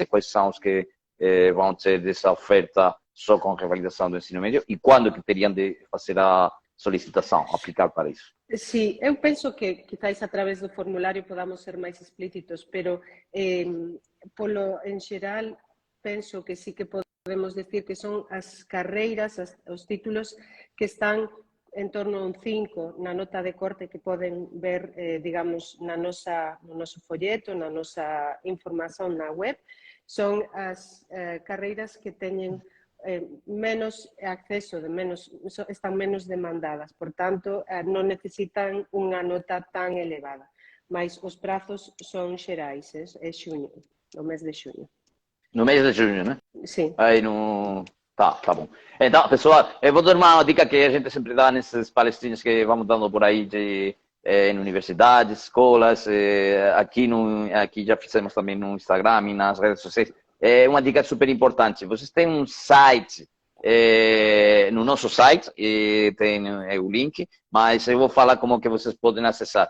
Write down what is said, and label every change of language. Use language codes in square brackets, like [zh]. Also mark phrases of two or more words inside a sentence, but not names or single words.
[pt] Quais são os que vão ter dessa oferta só com revalidação do ensino médio? E quando que teriam de fazer a solicitação, aplicar para isso? [gl] Sim, eu penso que quizás através do formulário podamos ser mais explícitos, pero em geral penso que sí que podemos decir que son as carreiras, os títulos que están en torno a un 5 na nota de corte que poden ver, digamos, no noso folleto, na nosa información na web. Son as carreiras que teñen menos acceso, están menos demandadas, por tanto, non necesitan unha nota tan elevada. Mas os prazos son xerais, é xuño, no mes de xuño. [pt] No mês de junho, né? Sim. Aí no... Tá bom. Então, pessoal, eu vou dar uma dica que a gente sempre dá nesses palestrinhos que vamos dando por aí em universidades, escolas, aqui já fizemos também no Instagram e nas redes sociais. É uma dica super importante. Vocês têm um site, no nosso site, tem o link, mas eu vou falar como que vocês podem acessar.